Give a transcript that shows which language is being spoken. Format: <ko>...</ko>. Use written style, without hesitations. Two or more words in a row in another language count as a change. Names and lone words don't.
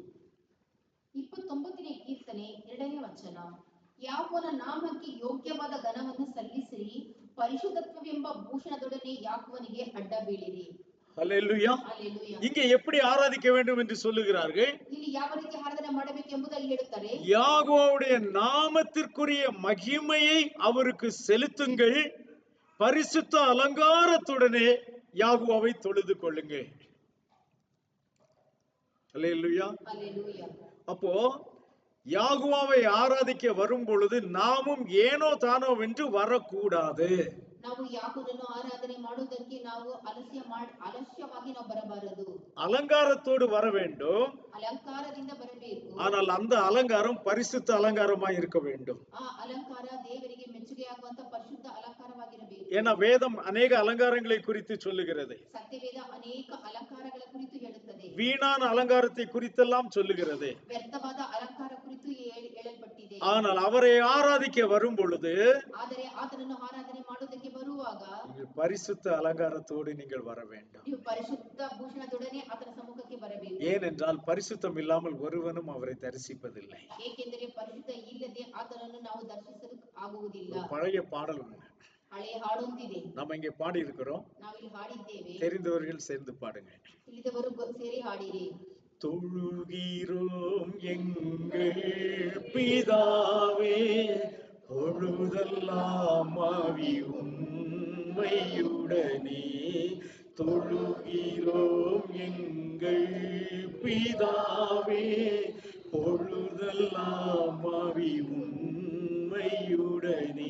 <kn>29ನೇ ಕೀರ್ತನೆ 2ನೇ ವಚನ. ಯಾಕೋನ ನಾಮಕ್ಕೆ ಯೋಗ್ಯವಾದ ಘನವನ್ನು ಸಲ್ಲಿಸಿರಿ, ಪರಿಶುದ್ಧತ್ವವೆಂಬ ಭೂಷಣದೊಡನೆ ಯಾಕೋವನಿಗೆ ಅಡ್ಡ ಬೀಳಿರಿ.</kn> <ta>ஹல்லேலூயா.</ta> <kn>Hallelujah.</kn> <ta>இங்கே எப்படி ஆராதிக்க வேண்டும் என்று சொல்லுகிறார்கள்.</ta> <kn>ಇಲ್ಲಿ ಯಾವ ರೀತಿ ಆರಾಧನೆ ಮಾಡಬೇಕು ಎಂಬುದಾಗಿ ಹೇಳುತ್ತಾರೆ.</kn> <ta>யாகோவுடைய நாமத்திற்குரிய மகிமையை அவருக்கு செலுத்துங்கள், பரிசுத்த அலங்காரத்துடனே யாகோவை தொழுது கொள்ளுங்கள். ஹல்லேலூயா.</ta> <kn>Hallelujah.</kn> <ta>அப்போ யாகுவாவை ஆராதிக்க வரும் பொழுது நாமும் ஏனோ தானோ வென்று வரக்கூடாது.</ta> <kn>ನಾವು ಯಾಕೋನನ್ನು ಆರಾಧನೆ ಮಾಡುವುದಕ್ಕೆ ನಾವು ಅಲಸ್ಯವಾಗಿ ನಾವು ಬರಬಾರದು.</kn> <ta>அலங்காரத்தோடு வர வேண்டும்.</ta> <kn>ಅಲಂಕಾರದಿಂದ ಬರಬೇಕು.</kn> <ta>ஆனால் அந்த அலங்காரம் பரிசுத்த அலங்காரமாய் இருக்க வேண்டும்.</ta> <kn>ಆ ಅಲಂಕಾರ ದೇವರಿಗೆ ಮೆಚ್ಚುಗೆಯಾಗುವಂತ ಪರಿಶುದ್ಧ ಅಲಂಕಾರವಾಗಿರಬೇಕು.</kn> <ta>ஏன்னா வேதம் அநேக அலங்காரங்களை குறித்து சொல்லுகிறது.</ta> <kn>ಸತ್ಯವೇದ ಅನೇಕ ಅಲಂಕಾರಗಳ ಕುರಿತು ಹೇಳುತ್ತದೆ.</kn> <ta>வீணான அலங்காரத்தை குறித்தெல்லாம் சொல்லுகிறது.</ta> <kn>ವ್ಯರ್ಥವಾದ ಅಲಂಕಾರ ಕುರಿತು ಹೇಳಲ್ಪಟ್ಟಿದೆ.</kn> <ta>ஆனால் அவரை ஆராதிக்க வரும் பொழுது</ta> <kn>ಆದರೆ ಆತನನ್ನು ಆರಾಧನೆ ಮಾಡುವುದಕ್ಕೆ ಬರುವಾಗ</kn> <ta>நீங்கள் பரிசுத்த அலங்காரத்தோடு நீங்கள் வர வேண்டும்.</ta> <kn>ನೀವು ಪರಿಶುದ್ಧ ಭೂಷಣದೊಡನೆ ಆತನ ಸಮ್ಮುಖಕ್ಕೆ ಬರಬೇಕು.</kn> <ta>ஏனென்றால் பரிசுத்தம் இல்லாமல் ஒருவனும் அவரை தரிசிப்பதில்லை.</ta> <kn>ಏಕೆಂದರೆ ಪರಿಶುದ್ಧ ಇಲ್ಲದೆ ಆತನನ್ನು ನಾವು ದರ್ಶಿಸಲು ಆಗುವುದಿಲ್ಲ.</kn> <ta>பழைய பாடல் ஒண்ணு</ta> <kn>ಹಳೆಯ ಹಾಡೊಂದಿದೆ,</kn> <ta>நம்ம இங்கே பாடி இருக்கிறோம்.</ta> <kn>ನಾವಿಲ್ಲಿ ಹಾಡಿದ್ದೇವೆ.</kn> <ta>தெரிந்தவர்கள் சேர்ந்து பாடுங்க.</ta> <kn>ತಿಳಿದವರು ಸೇರಿ ಹಾಡಿರಿ.</kn> <ta>தொழுகிறோம் எங்கள் பிதாவே, பொழுதெல்லாம் ஆவி உண்மையுடனே. தொழுகிறோம் எங்கள் பிதாவே, பொழுதெல்லாம் ஆவி உண்மையுடனே.</ta>